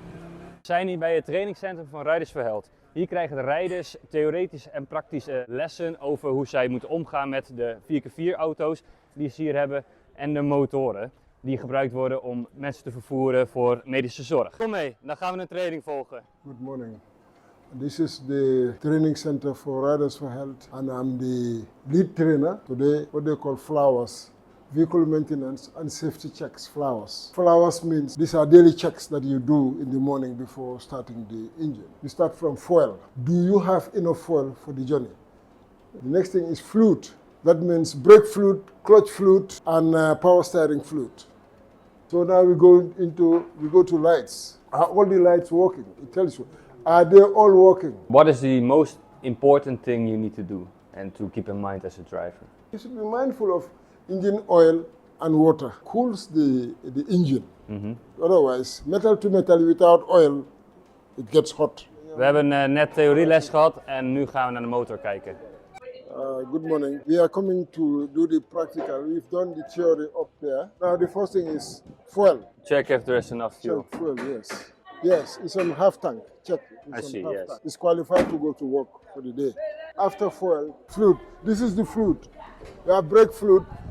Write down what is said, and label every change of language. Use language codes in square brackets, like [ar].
[nl] We zijn hier bij het trainingscentrum van Riders for Health. Hier krijgen de rijders theoretische en praktische lessen over hoe zij moeten omgaan met de 4x4 auto's die ze hier hebben en de motoren die gebruikt worden om mensen te vervoeren voor medische zorg. Kom mee, dan gaan we een training volgen. [en] Good morning. This is the training center for Riders for Health and I'm the lead trainer today, what they call flowers. Vehicle maintenance and safety checks, flowers. Flowers means these are daily checks that you do in the morning before starting the engine. You start from fuel. Do you have enough fuel for the journey? The next thing is fluid. That means brake fluid, clutch fluid, and power steering fluid. So now we go to lights. Are all the lights working? It tells you. Are they all working? What is the most important thing you need to do and to keep in mind as a driver? You should be mindful of engine oil and water. Cools the engine. Otherwise, metal to metal without oil, it gets hot. [nl] We hebben net theorieles gehad en nu gaan we naar de motor kijken. [en] Good morning. We are coming to do the practical. We've done the theory up there. Now the first thing is fuel. Check if there is enough fuel. Check fuel, yes. Yes, it's on half tank. Check. I see, yes. Tank. It's qualified to go to work for the day. After fuel, fluid. This is the fluid. We have brake fluid.